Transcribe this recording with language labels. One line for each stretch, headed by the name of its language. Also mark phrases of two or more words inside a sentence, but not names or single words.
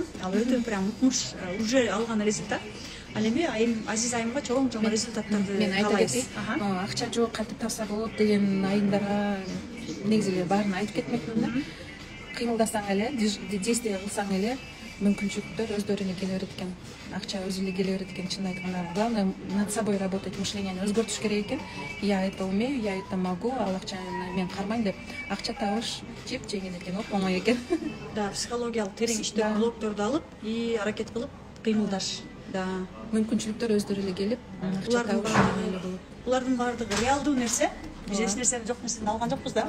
Kyrgyz: Ал өтө прям укмуш, уже алган результат. Ал эми Азиз айымга чоң результаттарды мен айта кетейин. Акча жок, кантип тапса болот деген айымдарга негизи эле баарын айтып кетмекмин да. Кыймылдасаң эле, действие кылсаң эле мүмкүнчүлүктөр өздөрүнө келе берет экен. Акча өзү эле келе берет экен, чын айтканда.
Russian: Главное над собой работать,
Kyrgyz: мышлениени өзгөртүш керек экен.
Russian: Я это умею, я это могу,
Kyrgyz: ал акчаны мен кармайм деп. Акча табыш жеп-жеңил экен, оңой экен. Да, психологиялык терең иштеп, блокторду алып, аракет кылып кыймылдаш. Да. Мүмкүнчүлүктөр өздөрү эле келип, акча табыш оңой эле болот. Булардын баардыгы реалдуу нерсе. Биз эч нерсени жок нерседен алган жокпуз да.